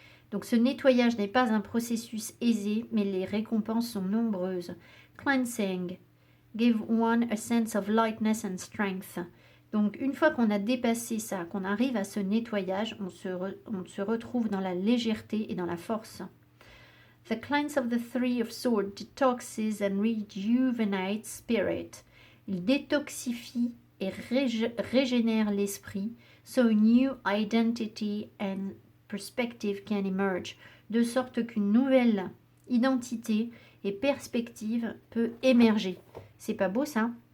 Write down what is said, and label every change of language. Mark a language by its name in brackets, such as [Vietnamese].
[French] Donc ce nettoyage n'est pas un processus aisé, mais les récompenses sont nombreuses. [English] Cleansing give one a sense of lightness and strength. [French] Donc une fois qu'on a dépassé ça, qu'on arrive à ce nettoyage, on se retrouve dans la légèreté et dans la force. [English] The cleanse of the Three of Swords detoxes and rejuvenates spirit. [French] Il détoxifie et régénère l'esprit, [English] so a new identity and perspective can emerge, [French] de sorte qu'une nouvelle identité et perspective peut émerger. C'est pas beau ça?